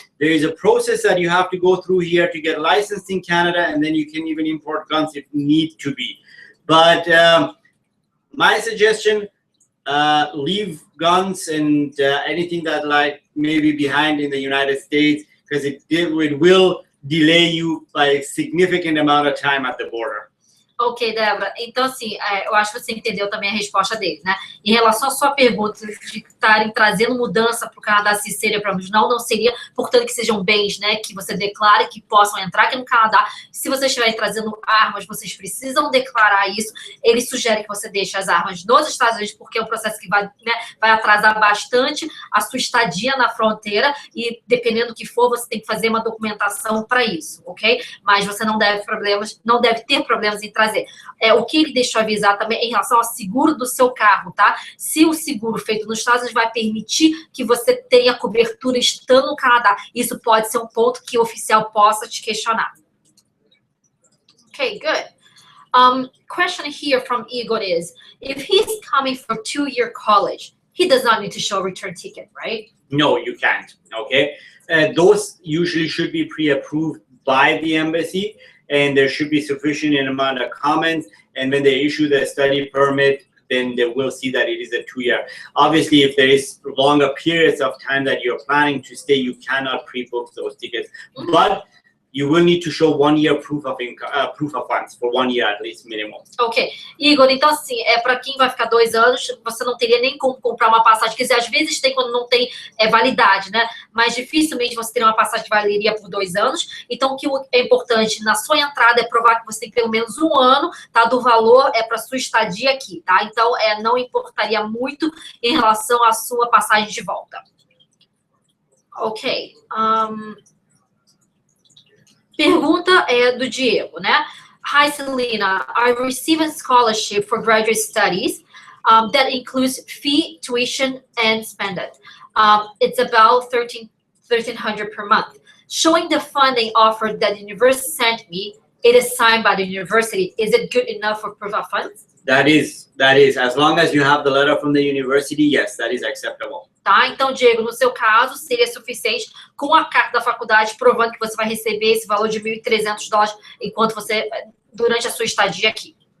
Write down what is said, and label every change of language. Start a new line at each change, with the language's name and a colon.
English: There is a process that you have to go through here to get licensed in Canada, and then you can even import guns if need to be. But my suggestion, leave guns and anything that like maybe behind in the United States, because it will delay you by a significant amount of time at the border.
Portuguese: Ok, Débora. Então, assim, eu acho que você entendeu também a resposta dele, né? Em relação à sua pergunta de estarem trazendo mudança para o Canadá, se seria para não seria, portanto, que sejam bens, né? Que você declare que possam entrar aqui no Canadá. Se vocês estiverem trazendo armas, vocês precisam declarar isso. Ele sugere que você deixe as armas nos Estados Unidos, porque é um processo que vai, né, vai atrasar bastante a sua estadia na fronteira e, dependendo do que for, você tem que fazer uma documentação para isso, ok? Mas você não deve ter problemas em trazer. O que ele deixou avisar também em relação ao seguro do seu carro, tá? Se o seguro feito nos Estados Unidos vai permitir que você tenha cobertura estando no Canadá, isso pode ser um ponto que o oficial possa te questionar.
English: Okay, good. Question here from Igor is, if he's coming for 2-year college, he does not need to show a return ticket, right? No, you can't, okay? Those usually should be pre-approved by the embassy, and there should be sufficient amount of comments, and when they issue the study permit, then they will see that it is a 2-year. Obviously, if there is longer periods of time that you're planning to stay, you cannot pre-book those tickets. But you will need to show 1-year proof of funds for 1 year at least minimum. Ok.
Portuguese: Igor, então assim, para quem vai ficar 2 anos, você não teria nem como comprar uma passagem, quer dizer, às vezes tem quando não tem validade, né? Mas dificilmente você teria uma passagem que valeria por 2 anos. Então, o que é importante na sua entrada é provar que você tem pelo menos 1 ano, tá? Do valor para sua estadia aqui, tá? Então, não importaria muito em relação à sua passagem de volta. Ok. Pergunta do Diego, né?
English: Hi, Selena. I received a scholarship for graduate studies that includes fee, tuition, and spending. It's about $1,300 per month. Showing the funding offer that the university sent me, it is signed by the university. Is it good enough for proof of funds? That is. As long as you have the letter from the university, yes, that is acceptable.
Portuguese: Tá? Então, Diego, no seu caso, seria suficiente com a carta da faculdade provando que você vai receber esse valor de $1.300 durante a sua estadia aqui.